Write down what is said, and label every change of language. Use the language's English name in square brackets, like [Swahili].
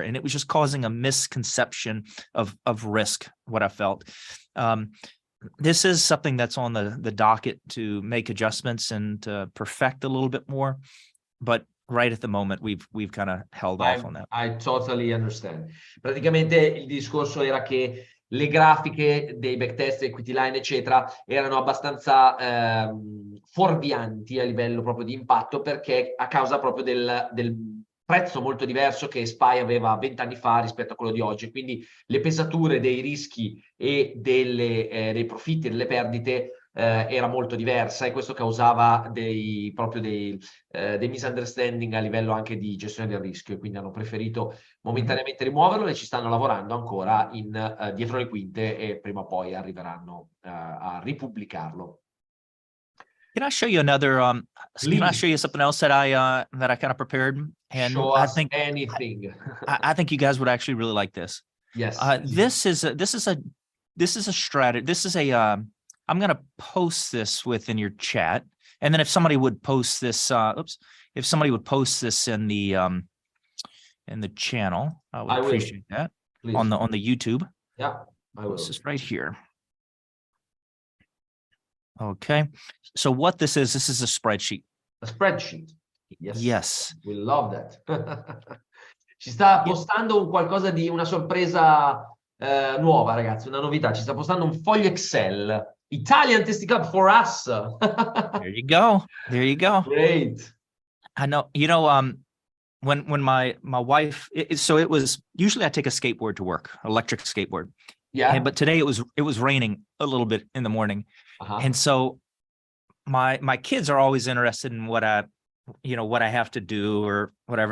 [English] And it was just causing a misconception of risk, what I felt. This is something that's on the docket to make adjustments and to perfect a little bit more. But right at the moment, we've kind of held off on that. I totally understand. [Italian] Praticamente il discorso era che le grafiche dei backtest, equity line, eccetera, erano abbastanza fuorvianti a livello proprio di impatto, perché a causa proprio del prezzo molto diverso che SPY aveva 20 anni fa rispetto a quello di oggi. Quindi le pesature dei rischi e dei profitti e delle perdite era molto diversa, e questo causava dei misunderstanding a livello anche di gestione del rischio, e quindi hanno preferito momentaneamente rimuoverlo, e ci stanno lavorando ancora dietro le quinte, e prima o poi arriveranno a ripubblicarlo. [English] Can I show you another? Can I show you something else that I kind of prepared? And Show I us think anything. I think you guys would actually really like this. Yes. This is a strategy. This is a I'm going to post this within your chat, and then if somebody would post this, if somebody would post this in the channel, I would appreciate that. Please. On the YouTube. Yeah, I will. This is right here. Okay, so what this is a spreadsheet. A spreadsheet. Yes. Yes. We love that. [Italian] Ci sta postando qualcosa di una sorpresa nuova, ragazzi, una novità. Ci sta postando un foglio Excel. [English] Italian Tasty Club for us. There you go. There you go. Great. I know. You know, when my wife, so it was usually I take a skateboard to work, electric skateboard. Yeah. But today it was raining a little bit in the morning, and so my kids are always interested in what I have to do or whatever.